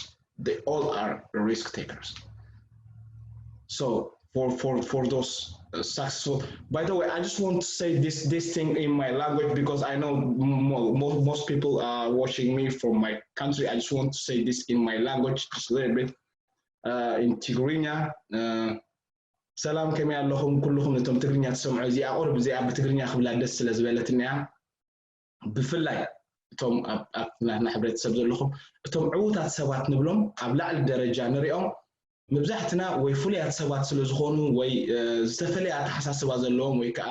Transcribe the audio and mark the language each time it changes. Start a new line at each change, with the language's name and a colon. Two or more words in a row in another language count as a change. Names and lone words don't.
English: They all are risk takers. So for those successful, by the way, I just want to say this thing in my language because I know most people are watching me from my country. I just want to say this in my language just a little bit. In Tigrinya,
Tigrinya: ሰላም ከመይ ኣለኹም ኩልኹም ነቶም ትግርኛ ትሰምዑ እዚኣ ቁርብ እዚኣ ብትግርኛ ክብላ ደስ ስለ ዝበለትኒ እያ ብፍላይ እቶም ኣብ ናትና ሕብረተሰብ ዘለኹም እቶም ዕዉታት ሰባት ንብሎም ኣብ ላዕሊ ደረጃ ንሪኦም መብዛሕትና ወይ ፍሉያት ሰባት ስለ ዝኾኑ ወይ ዝተፈለየ ኣተሓሳስባ ዘለዎም ወይ ከዓ